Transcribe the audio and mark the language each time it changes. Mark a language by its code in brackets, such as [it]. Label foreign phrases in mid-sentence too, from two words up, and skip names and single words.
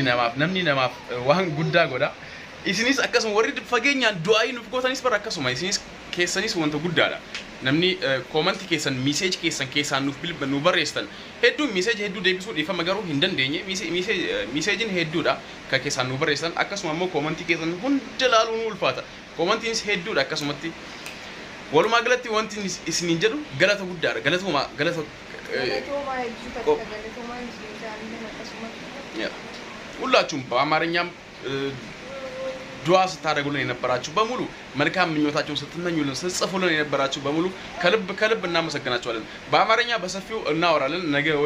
[om] namaaf waan guddaa godha isinis akkasuma warri fageenyaan du'aa nuuf gootanis bar akkasuma isinis keessanis wanta guddaadha namni comment keessan message keessan nuuf bilbilan nu barreessan hedduun message hedduu deebisuu dhiifama garuu hin dandeenye messagein hedduudha ka keessan nu barreessan akkasuma immoo comment keessan hunda laaluun ulfaata commentiinis hedduudha akkasumatti walumaa galatti wanti isiniin jedhu galata guddaadha galatuma [am] ሁላችሁም በአማርኛም ዱዓ ስታደርጉልን የነበራችሁ በሙሉ መልካም ምኞታችሁን ስትመኙልን ስትጽፉልን የነበራችሁ በሙሉ ከልብ እናመሰግናችኋለን። በአማርኛ በሰፊው እናወራለን ነገ ወይ